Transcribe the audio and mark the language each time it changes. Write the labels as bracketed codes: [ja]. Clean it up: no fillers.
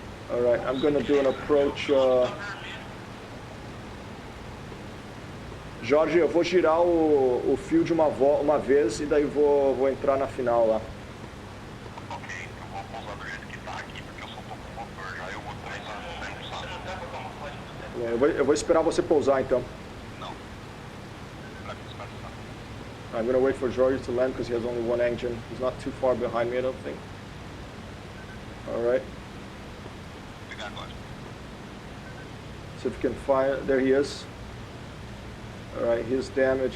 [en] All right, I'm gonna do an approach. [pt] Jorge, eu vou girar o field uma vez e daí vou entrar na final lá. Ok, eu vou pousar do jeito que tá aqui, porque eu só tô com o motor já. Eu vou Eu vou esperar você pousar então. Não. Pra disfarçar. [en] I'm gonna wait for Jorge to land because he has only one engine. He's not too far behind me, I don't think. All right. [pt] Pegar agora. [en] See if you can find. There he is. All right, his damage.